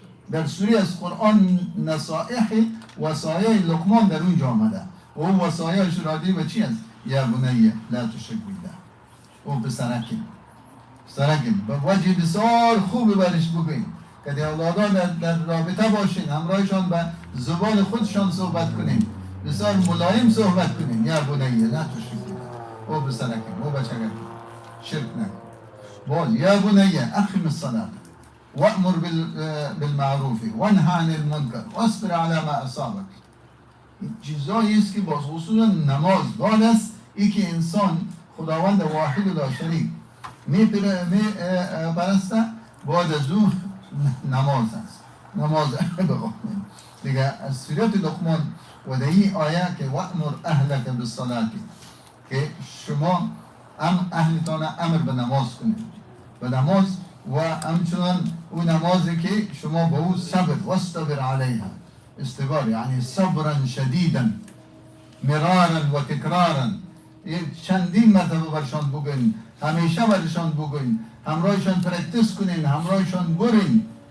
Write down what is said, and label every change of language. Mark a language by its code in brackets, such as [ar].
[fa] در سوره از قرآن نصائح وصایای لقمان در اونجا آمده و اون وصایایش را دیدیم و چی است؟ [ar] یا بنی لا تشرک بالله، [fa] او پسرکیم به وجه بسیار خوب برش بکنیم که در اولادا در رابطه باشین، همراهشان به زبان خودشان صحبت کنیم، بسیار ملایم صحبت کنیم. [ar] یا بنی لا تشرک بالله، [fa] او پسرکیم، او بچگکیم، شرک نکن. [ar] بول یا بنی اقم الصلاة وأمر بالمعروف وانهى عن المنکر واصبر على ما اصابك. [fa] چیزایی است که باز خصوصا نماز بعد است ای که انسان خداوند واحد و لا شریک می پرسته، بعد از او نماز است. نماز بخونیم دیگه. از سوره لقمان و در این آیه که [ar] وأمر اهلک بالصلاة، [fa] که شما اهلتان امر به نماز کنید، به نماز و همچنان اون نمازی که شما به او صبر واستبر علیها، استبار یعنی [ar] صبرا شدیدا مرارا و تکرارا، [fa] چندین مرتبه برشان بگوین، همیشه برشان بگوین، همراهشان پرکتیس کنین، همراهشان برین.